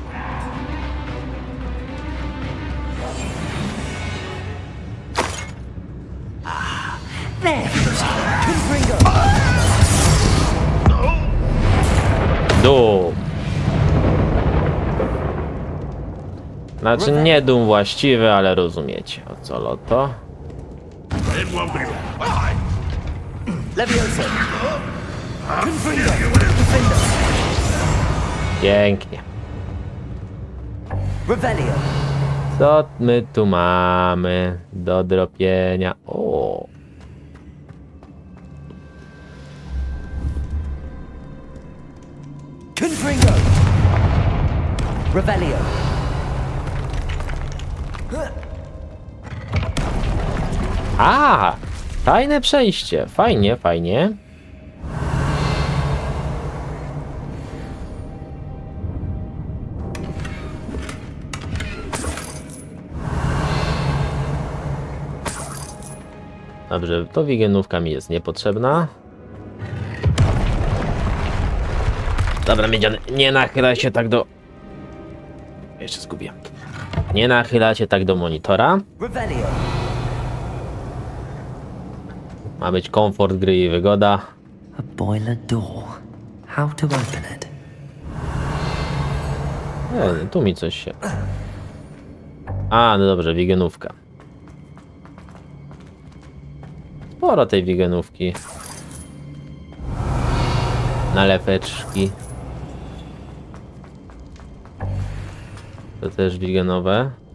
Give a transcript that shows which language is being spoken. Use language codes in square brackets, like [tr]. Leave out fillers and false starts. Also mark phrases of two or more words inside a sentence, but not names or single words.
[pl] Dum. Znaczy nie dum właściwy, ale rozumiecie o co loto. [en] It won't be long. [pl] Levioso. Pięknie. Revelio. Co my tu mamy do dropienia? O. Confringo. Revelio. A, fajne przejście. Fajnie, fajnie. Dobrze, to wigenówka mi jest niepotrzebna. Dobra, miedziany, nie nachyla się tak do... Jeszcze zgubiłem. Nie nachyla się tak do monitora. Revelio. Ma być komfort gry i wygoda. [en] A boiler door. How to open it? [pl] Tu mi coś się... A, no dobrze, wigenówka. Sporo tej wigenówki. Naleweczki. To też wigenowe.